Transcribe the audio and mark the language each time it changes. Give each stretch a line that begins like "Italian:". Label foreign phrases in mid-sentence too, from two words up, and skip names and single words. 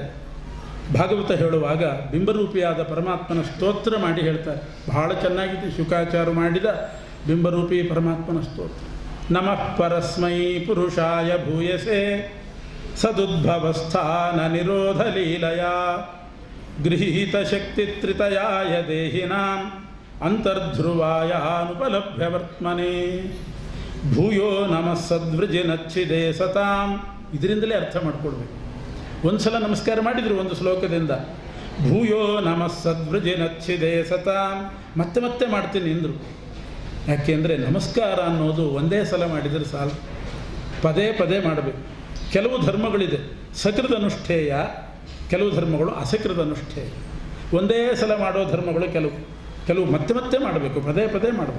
Kannada: ಭಾಗವತ ಹೇಳುವಾಗ ಬಿಂಬರೂಪಿಯಾದ ಪರಮಾತ್ಮನ ಸ್ತೋತ್ರ ಮಾಡಿ ಹೇಳ್ತಾರೆ. ಬಹಳ ಚೆನ್ನಾಗಿದೆ ಶುಕಾಚಾರ್ಯರು ಮಾಡಿದ ಬಿಂಬರೂಪಿ ಪರಮಾತ್ಮನ ಸ್ತೋತ್ರ.
Sanskrit: ನಮಃ ಪರಸ್ಮೈ ಪುರುಷಾಯ ಭೂಯಸೆ ಸದುದ್ಭವಸ್ಥಾನ ನಿರೋಧ ಲೀಲಯಾ ಗೃಹೀತ ಶಕ್ತಿ ತ್ರಿತಯಾಯ ದೇಹಿನಾಂ ಅಂತರ್ಧ್ರುವಾಯಾನುಪಲಭ್ಯ ವರ್ತಮನೆ ಭೂಯೋ ನಮಃ ಸದ್ವೃಜಿನಚ್ಛಿದೆ ಸತಾಂ.
Kannada: ಇದರಿಂದಲೇ ಅರ್ಥ ಮಾಡ್ಕೊಳ್ಬೇಕು. ಒಂದು ಸಲ ನಮಸ್ಕಾರ ಮಾಡಿದರು ಒಂದು ಶ್ಲೋಕದಿಂದ,
Sanskrit: ಭೂಯೋ ನಮಃ ಸದ್ವೃಜಿನಚ್ಛಿದೆ ಸತಾಂ,
Kannada: ಮತ್ತೆ ಮತ್ತೆ ಮಾಡ್ತೀನಿ ಎಂದರು. ಯಾಕೆಂದರೆ ನಮಸ್ಕಾರ ಅನ್ನೋದು ಒಂದೇ ಸಲ ಮಾಡಿದರೆ ಸಾಲು, ಪದೇ ಪದೇ ಮಾಡಬೇಕು. ಕೆಲವು ಧರ್ಮಗಳಿದೆ
Sanskrit: ಸಕೃದ ಅನುಷ್ಠೇಯ,
Kannada: ಕೆಲವು ಧರ್ಮಗಳು
Sanskrit: ಅಸಕೃದ ಅನುಷ್ಠೇಯ.
Kannada: ಒಂದೇ ಸಲ ಮಾಡೋ ಧರ್ಮಗಳು ಕೆಲವು ಮತ್ತೆ ಮತ್ತೆ ಮಾಡಬೇಕು, ಪದೇ ಪದೇ ಮಾಡಬೇಕು.